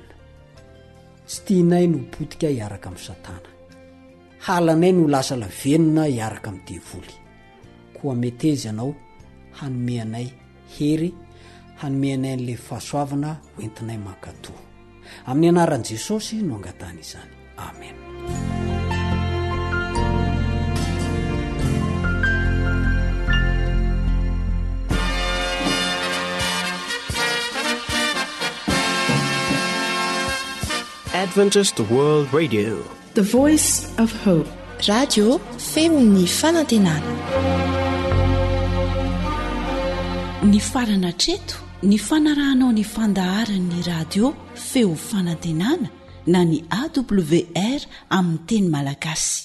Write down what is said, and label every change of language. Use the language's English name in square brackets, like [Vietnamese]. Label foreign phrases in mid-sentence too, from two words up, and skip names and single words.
[Malagasy] Tsy tianay no potika hiaraka amin'ny Satana. Halanay no lasa lavenona hiaraka amin'ny devoly. Koa meteza anao hanome anay hery, hanome anay an'le fahasoavana hoentinay mankatò. Amin'ny anaran'i Jesosy no angatana izany. Amen. [English] Adventist World Radio, the voice of hope. [Malagasy] Radio feony fanantenana. Ny farana treto, ny fanarahanao ny fandaharan'ny radio feo fanantenana na ny AWR amin'ny teny malagasy.